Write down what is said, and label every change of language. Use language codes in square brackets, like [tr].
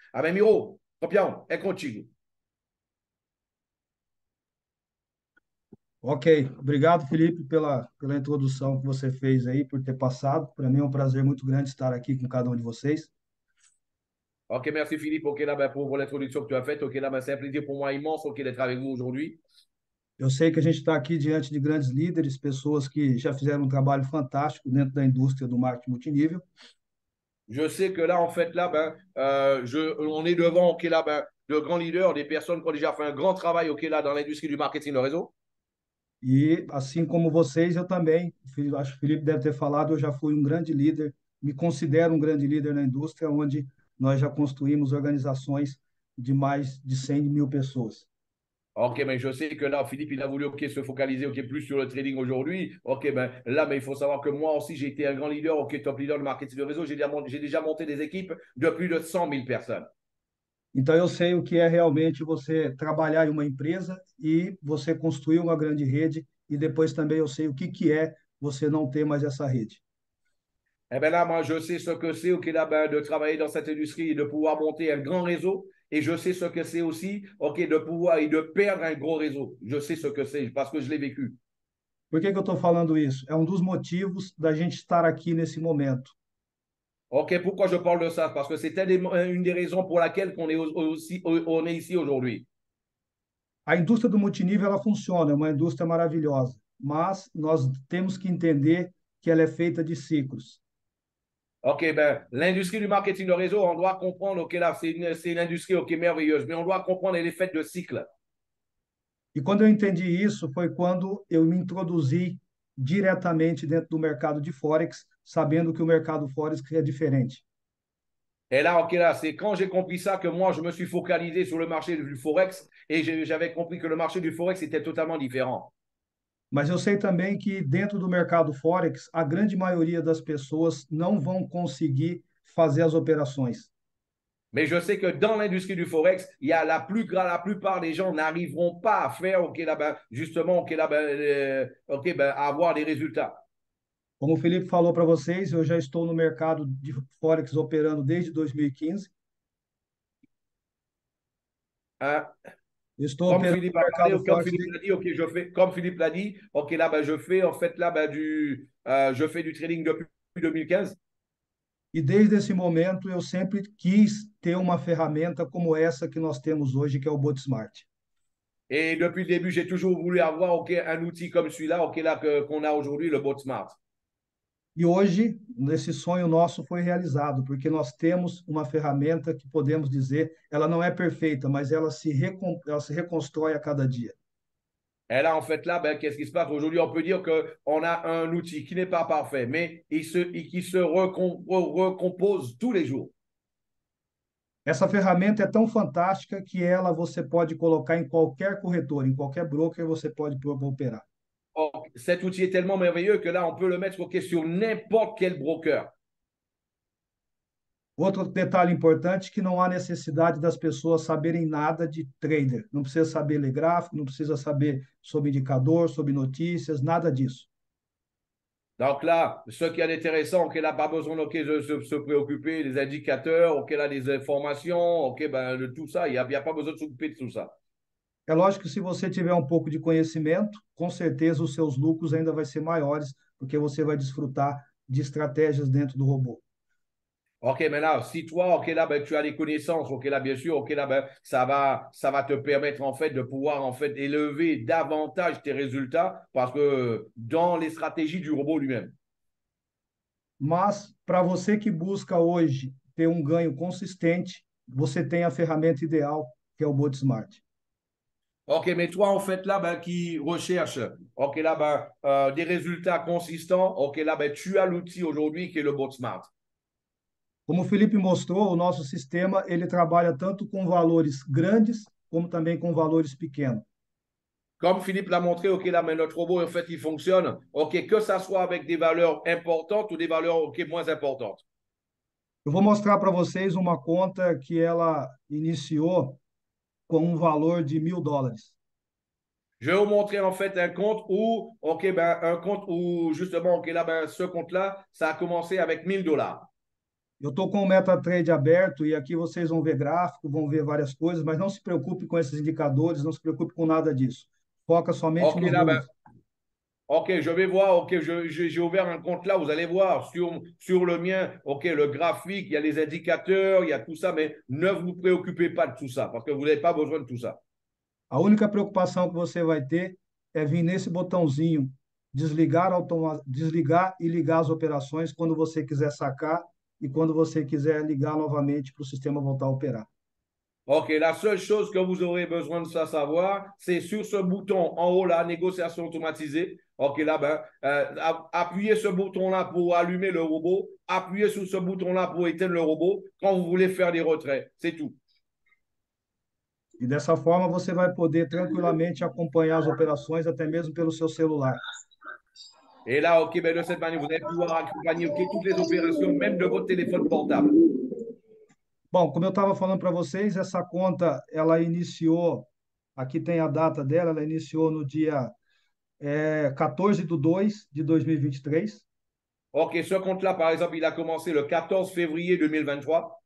[pt] Ah ben Miro, copião, é contigo. Ok, obrigado, Felipe, pela introdução que você fez aí, por ter passado. Para mim é um prazer muito grande estar aqui com cada um de vocês. [fr] Ok, merci Philippe, ok, là, ben, pour l'introduction que tu as faite. Ok, là, ben, c'est un plaisir pour moi immense ok, d'être avec vous aujourd'hui. [pt] Eu sei que a gente está aqui diante de grandes líderes, pessoas que já fizeram um trabalho fantástico dentro da indústria do marketing multinível. [fr] Je sais que là, en fait, là, ben, on est devant, ok, là, ben, de grands leaders, des personnes qui ont déjà fait un grand travail, ok, là, dans l'industrie du marketing de réseau. [pt] E, assim como vocês, eu também, acho que o Felipe deve ter falado, eu já fui um grande líder, me considero um grande líder na indústria, onde nós já construímos organizações de mais de 100 mil pessoas. [fr] Ok, mais je sais que là, Philippe, il a voulu ok, se focaliser ok, plus sur le trading aujourd'hui. Ok, ben là, mais il faut savoir que moi aussi, j'ai été un grand leader, ok, top leader de marketing de réseau. J'ai déjà monté des équipes de plus de 100 000 personnes. [pt] Então, eu sei o que é realmente você trabalhar em uma empresa e você construir uma grande rede, e depois também eu sei o que é você não ter mais essa rede. [fr] Eh bien là, moi, je sais ce que c'est ok, là, ben, de travailler dans cette industrie et de pouvoir monter un grand réseau. Et je sais ce que c'est aussi ok, de pouvoir et de perdre un gros réseau. Je sais ce que c'est parce que je l'ai vécu. [pt] Por que eu estou falando isso? É um dos motivos da gente estar aqui nesse momento. [fr] Ok, pourquoi je parle de ça? Parce que c'est une des raisons pour laquelle on est ici aujourd'hui. [pt] A indústria do multinível ela funciona, é uma indústria maravilhosa, mas nós temos que entender que ela é feita de ciclos. [fr] Ok, ben, l'industrie du marketing de réseau, on doit comprendre, ok, là, c'est une industrie, ok, merveilleuse, mais on doit comprendre elle est faite de cycles. [pt] E quando eu entendi isso, foi quando eu me introduzi diretamente dentro do mercado de Forex, sabendo que o mercado Forex é diferente. [fr] Et là, ok, là, c'est quand j'ai compris ça que moi, je me suis focalisé sur le marché du Forex et j'avais compris que le marché du Forex était totalement différent. [pt] Mas eu sei também que dentro do mercado Forex, a grande maioria das pessoas não vão conseguir fazer as operações. [fr] Mais je sais que dans l'industrie du Forex, il y a la plupart des gens n'arriveront pas à faire, ok, là-bas, justement, ok, là-bas, ok, ben, à avoir des résultats. [pt] Como o Felipe falou para vocês, eu já estou no mercado de Forex operando desde 2015. Hein? Eu estou [fr] Comme [pt] operando [fr] Philippe [pt] no [fr] a parlé, [pt] mercado [fr] ou comme [pt] Forex [fr] Philippe l'a dit, ok, comme Philippe l'a dit, ok, là, ben, je fais en fait là, ben, je fais du trading depuis 2015. [pt] e desde esse momento eu sempre quis ter uma ferramenta como essa que nós temos hoje, que é o Botsmart. [fr] Et depuis le début, j'ai toujours voulu avoir ok, un outil comme celui-là, ok, là, qu'on a aujourd'hui, le Bot Smart. [pt] E hoje, esse sonho nosso foi realizado, porque nós temos uma ferramenta que podemos dizer, ela não é perfeita, mas ela se reconstrói a cada dia. [fr] Et là, en fait, là, ben, qu'est-ce qui se passe aujourd'hui? On peut dire qu'on a un outil qui n'est pas parfait, mais qui se recompose tous les jours. [pt] Essa ferramenta é tão fantástica que ela você pode colocar em qualquer corretor, em qualquer broker, você pode operar. [fr] Or, cet outil est tellement merveilleux que là, on peut le mettre okay, sur n'importe quel broker. [pt] Outro detalhe importante é que não há necessidade das pessoas saberem nada de trader. Não precisa saber ler gráfico, não precisa saber sobre indicador, sobre notícias, nada disso. [fr] Donc là, ce qui est intéressant, ok, là, pas besoin okay, de se préoccuper des indicateurs, ok, là, des informations, ok, ben, de tout ça. Il y a pas besoin de s'occuper de tout ça. [pt] É lógico que se você tiver um pouco de conhecimento, com certeza os seus lucros ainda vai ser maiores, porque você vai desfrutar de estratégias dentro do robô. [fr] Ok, mais là, si toi, ok, là, ben, tu as des connaissances, ok, là, bien sûr, ok, là, ben, ça va te permettre, en fait, de pouvoir, en fait, élever davantage tes résultats parce que dans les stratégies du robot lui-même. [pt] Mas para você que busca hoje ter um ganho consistente, você tem a ferramenta ideal, que é o Botsmart. [fr] OK, mais toi, en fait, là, ben, qui recherche, OK, là, ben, des résultats consistants, OK, là, ben, tu as l'outil aujourd'hui qui est le bot smart. [pt] Como o Felipe mostrou, o nosso sistema ele trabalha tanto com valores grandes como também com valores pequenos. [fr] Comme Philippe l'a montré, OK, là, mais notre robot, en fait, il fonctionne, OK, que ça soit avec des valeurs importantes ou des valeurs, OK, moins importantes. [pt] Eu vou mostrar para vocês uma conta que ela iniciou com um valor de $1.000. [fr] Je vais vous montrer, en fait, un compte où, OK, ben, un compte où, justement, OK, là, ben, ce compte-là, ça a commencé avec $1 000. [pt] Eu estou com o MetaTrader aberto e aqui vocês vão ver gráfico, vão ver várias coisas, mas não se preocupe com esses indicadores, não se preocupe com nada disso. Foca somente OK, nos [fr] là, ben, [pt] números. [fr] OK, je vais voir, OK, j'ai ouvert un compte là, vous allez voir sur le mien, OK, le graphique, il y a les indicateurs, il y a tout ça, mais ne vous préoccupez pas de tout ça, parce que vous n'avez pas besoin de tout ça. [pt] A única preocupação que você vai ter é vir nesse botãozinho, desligar e ligar as operações quando você quiser sacar e quando você quiser ligar novamente para o sistema voltar a operar. [fr] OK, la seule chose que vous aurez besoin de savoir, c'est sur ce bouton en haut là, négociation automatisée. OK, là, ben, appuyez ce bouton-là pour allumer le robot, appuyez sur ce bouton-là pour éteindre le robot quand vous voulez faire des retraits. C'est tout. [pt] E dessa forma você vai poder tranquilamente acompanhar as operações até mesmo pelo seu celular. [fr] Et là, OK, ben, de cette manière, vous allez pouvoir accompagner OK, toutes les opérations, même de votre téléphone portable. [pt] Bom, como eu estava falando para vocês, essa conta ela iniciou, aqui tem a data dela, ela iniciou no dia 14/2 de 2023. [fr] OK, ce compte-là, par exemple, il a commencé le 14 février 2023.